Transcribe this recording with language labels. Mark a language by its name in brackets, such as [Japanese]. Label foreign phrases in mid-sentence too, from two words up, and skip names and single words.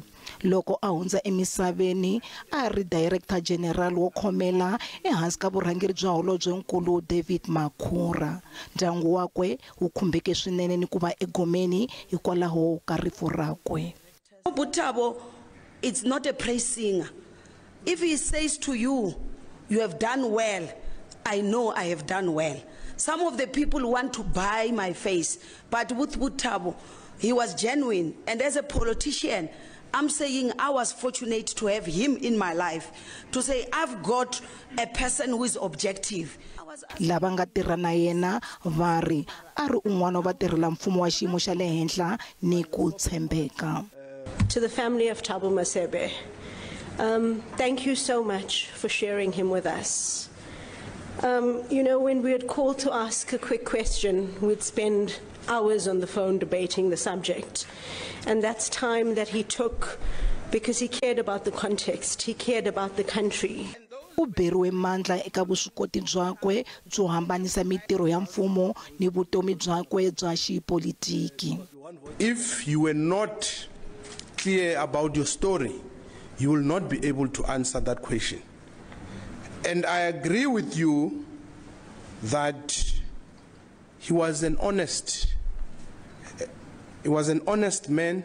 [Tsonga] Loko a hundza emisaveni a ri director general wo khomela ehansi ka vurhangeri bya holobye-nkulu Makume. Ndyangu wakwe wu khumbeke swinene ni ku va egomeni hikwalaho ka rifu rakwe. [English] Thabo, it's not a praise singer. If he says to you, you have done well, I know I have done well. Some of the people want to buy my face, but with Thabo, he was genuine. And as a politician, I'm saying I was fortunate to have him in my life, to say I've got a person who is objective. [Tsonga] Lava nga tirha na yena vari a ri un'wana wa vatirhela mfumo wa xiyimo xa le henhla ni ku tshembeka. [English] To the family of Thabo Masebe, thank you so much for sharing him with us. You know, when we had called to ask a quick question, we'd spend hours on the phone debating the subject. And that's time that he took because he cared about the context, he cared about the country. [Tsonga] U beriwe mandla eka vuswikoti byakwe byo hambanisa mitirho ya mfumo ni vutomi byakwe bya xipolitiki. [English] If you were not clear about your story, you will not be able to answer that question. And I agree with you that he was an honest man.